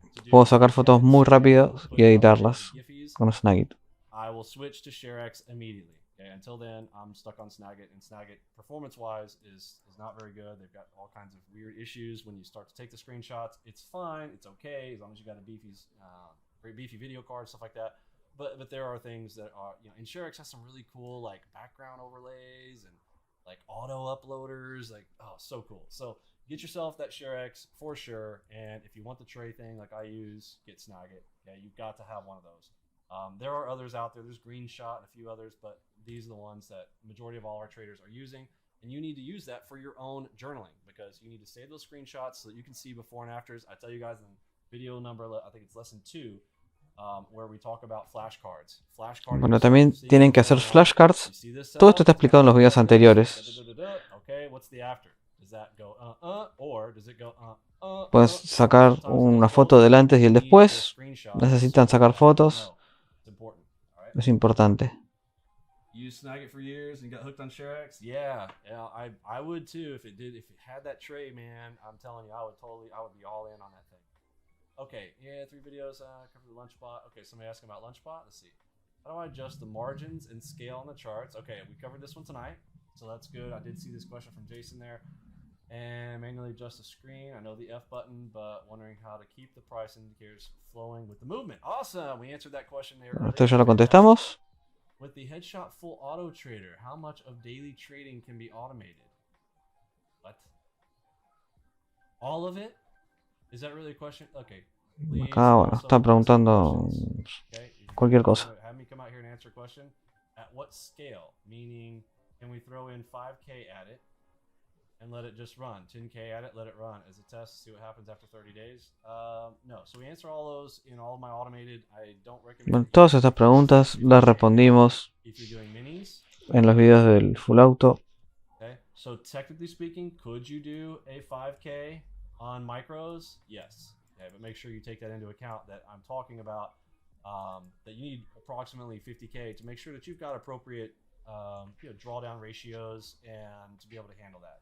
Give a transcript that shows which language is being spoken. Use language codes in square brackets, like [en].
[es] Puedo sacar fotos muy rápido y editarlas con Snagit. [en] I will switch to ShareX immediately. Okay, until then, I'm stuck on Snagit, and Snagit, performance-wise, is not very good. They've got all kinds of weird issues when you start to take the screenshots. It's fine, it's okay, as long as you got a very beefy video card, stuff like that. But there are things that are, and ShareX has some really cool like background overlays and like auto uploaders, like so cool. So get yourself that ShareX for sure, and if you want the tray thing like I use, get Snagit. Okay, you've got to have one of those. There are others out there. There's Greenshot and a few others, but these are the ones that majority of all our traders are using. And you need to use that for your own journaling because you need to save those screenshots so that you can see before and afters. I tell you guys in video number, I think it's lesson 2, where we talk about flashcards. [es] Bueno, también tienen que hacer flashcards. Todo esto está explicado en los videos anteriores. [en] Okay, what's the after? Does that go or does it go [es] Puedes sacar una foto del antes y el después. Necesitan sacar fotos. Es importante. [en] You Snagit for years and got hooked on ShareX? Yeah, I would too if it had that tray, man. I'm telling you, I would be all in on that thing. Okay, yeah, 3 videos cover the Lunchbot. Okay, somebody asking about Lunchbot. Let's see. How do I adjust the margins and scale on the charts? Okay, we covered this one tonight, so that's good. I did see this question from Jason there. And manually adjust the screen. I know the F button, but wondering how to keep the price indicators flowing with the movement. Awesome, we answered that question there. [es] Esto ya lo contestamos. [en] With the Headshot Full Auto Trader, how much of daily trading can be automated? What? All of it? Is that really a question? Okay. [es] Acá, bueno, está preguntando cualquier cosa. [en] Have me come out here and answer a question. At what scale? Meaning, can we throw in 5K at it and let it just run? 10K at it, let it run as a test, see what happens after 30 days? No. So we answer all those in all of my automated. I don't recommend. [es] Bueno, todas estas preguntas las respondimos en los videos del Full Auto. [en] Okay. So technically speaking, could you do a 5K on micros? Yes. Okay, but make sure you take that into account that I'm talking about that you need approximately 50K to make sure that you've got appropriate drawdown ratios and to be able to handle that.